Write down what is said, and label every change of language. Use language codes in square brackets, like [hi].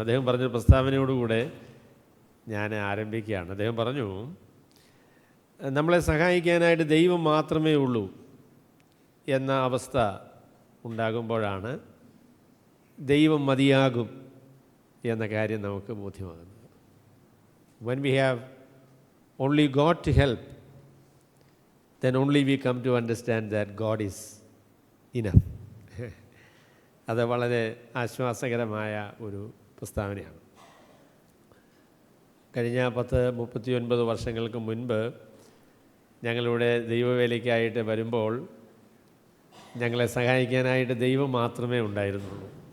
[ml] അദ്ദേഹം പറഞ്ഞൊരു പ്രസ്താവനയോടുകൂടെ ഞാൻ ആരംഭിക്കുകയാണ്. അദ്ദേഹം പറഞ്ഞു, നമ്മളെ സഹായിക്കാനായിട്ട് ദൈവം മാത്രമേ ഉള്ളൂ എന്ന അവസ്ഥ ഉണ്ടാകുമ്പോഴാണ് ദൈവം മതിയാകും എന്ന കാര്യം നമുക്ക് ബോധ്യമാകുന്നത്. [en] When we have only God to help, then only we come to understand that God is enough. [ml] അത് വളരെ ആശ്വാസകരമായ ഒരു പ്രസ്താവനയാണ്. കഴിഞ്ഞ 39 വർഷങ്ങൾക്ക് മുൻപ് ഞങ്ങളിവിടെ ദൈവവേലയ്ക്കായിട്ട് വരുമ്പോൾ ഞങ്ങളെ സഹായിക്കാനായിട്ട് ദൈവം മാത്രമേ ഉണ്ടായിരുന്നുള്ളൂ.